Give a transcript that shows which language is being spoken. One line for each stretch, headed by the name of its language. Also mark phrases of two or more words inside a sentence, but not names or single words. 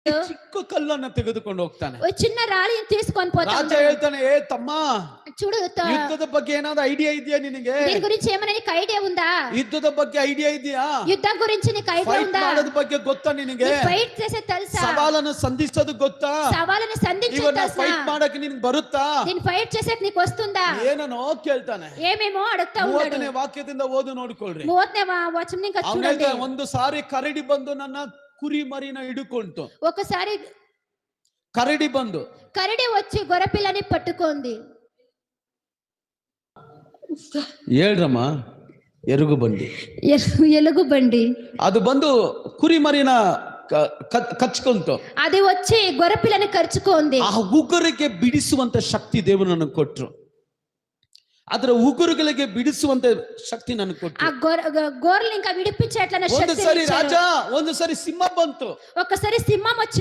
Kannada: ಚಿಕ್ಕ ಕಲ್ಲನ್ನ ತೆಗೆದುಕೊಂಡು ಹೋಗ್ತಾನೆ.
Telugu: ఓ చిన్న రాళ్ళని తీసుకొని పోతా
Kannada: ರಾಜ
Telugu: ఉన్నాడు.
Kannada: ಹೇಳ್ತಾನೆ, ಏ ತಮ್ಮ,
Telugu: చూడు
Kannada: ಯುದ್ಧದ ಬಗ್ಗೆ ಏನಾದ್ರು ಐಡಿಯಾ ಇದೆಯಾ ನಿನಗೆ?
Telugu: దీని గురించి ఏమైనా నీకు ఐడియా ఉందా?
Kannada: ಯುದ್ಧದ ಬಗ್ಗೆ ಐಡಿಯಾ ಇದೆಯಾ?
Telugu: యుద్ధం గురించి నీకు ఐడియా
Kannada: ಫೈಟ್
Telugu: ఉందా?
Kannada: ಮಾಡೋದ ಬಗ್ಗೆ ಗೊತ್ತಾ ನಿನಗೆ?
Telugu: ఫైట్ చేసే తెలుసా?
Kannada: ಸವಾಲನ್ನು ಸಂಧಿಸೋದು ಗೊತ್ತಾ?
Telugu: సవాలుని సంధించే
Kannada: ಇವನ್ನ
Telugu: తెలుసా?
Kannada: ಫೈಟ್ ಮಾಡಕ್ಕೆ ನಿನಗೆ ಬರುತ್ತಾ?
Telugu: దీని ఫైట్ చేసేకి నీకు వస్తుందా?
Kannada: ಏನನೋ ಕೇಳ್ತಾನೆ.
Telugu: ఏమేమో అడుగుతా ఉన్నాడు.
Kannada: 30ನೇ ವಾಕ್ಯದಿಂದ ಓದು ನೋಡ್ಕೊಳ್ರಿ.
Telugu: 30వ వచనం ఇంకా
Kannada: ಅವನು
Telugu: చూడండి.
Kannada: ಹೇಳ್ತಾನೆ, ಒಂದು ಸಾರಿ ಕರಡಿ ಬಂದು ನನ್ನ ಕುರಿ ಮರಿನ ಹಿಡುಕೊಂತು.
Telugu: ఒకసారి
Kannada: ಕರಡಿ ಬಂದು,
Telugu: కరడి వచ్చి గొర్రెపిల్లని పట్టుకుంది.
Kannada: ಹೇಳ್ರಮ್ಮ, ಎರುಗು ಬಂಡಿ,
Telugu: ఎలుగు బండి
Kannada: ಅದು ಬಂದು ಕುರಿ ಮರಿನ ಕಚ್ಕೊಂತು.
Telugu: అది వచ్చి గొర్రెపిల్లని కరుచుకుంది.
Kannada: ಆ ಉಗುರಿಗೆ ಬಿಡಿಸುವಂತ ಶಕ್ತಿ ದೇವರು ನನಗೆ ಕೊಟ್ರು. ಅದರ ಉಗುರುಗಳಿಗೆ ಬಿಡಿಸುವಂತ ಶಕ್ತಿ ನನಗೆ ಕೊಟ್ರು.
Telugu: ఆ గొర్రెలు ఇంకా విడిపించేట్లన
Kannada: ಒಂದು
Telugu: శక్తి
Kannada: ಸರಿ
Telugu: ఇచ్చారు.
Kannada: ರಾಜ, ಒಂದು ಸರಿ ಸಿಂಹ ಬಂತು.
Telugu: ఒకసారి సింహం వచ్చి